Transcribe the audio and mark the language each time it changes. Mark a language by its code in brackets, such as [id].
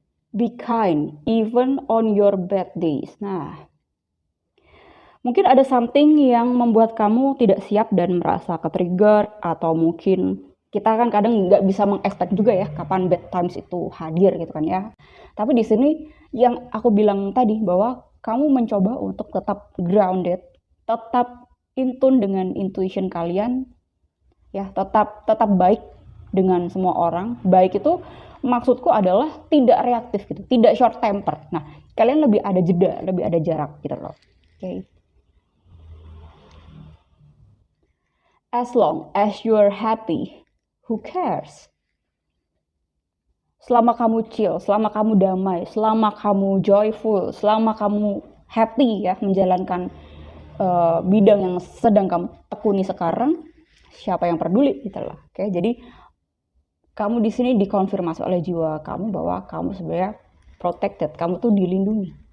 [en] Be kind even on your bad days. [id] Nah, mungkin ada something yang membuat kamu tidak siap dan merasa ke-trigger, atau mungkin kita kan kadang nggak bisa mengekspek juga ya kapan bad times itu hadir gitu kan ya. Tapi di sini yang aku bilang tadi bahwa kamu mencoba untuk tetap grounded, tetap in tune dengan intuition kalian, ya tetap baik dengan semua orang. Baik itu maksudku adalah tidak reaktif gitu, tidak short temper. Nah, kalian lebih ada jeda, lebih ada jarak gitu loh. Oke. [en] As long as you're happy, who cares? [id] Selama kamu chill, selama kamu damai, selama kamu joyful, selama kamu happy ya menjalankan bidang yang sedang kamu tekuni sekarang, siapa yang peduli gitu loh. Oke, jadi kamu di sini dikonfirmasi oleh jiwa kamu bahwa kamu sebenarnya protected, kamu tuh dilindungi.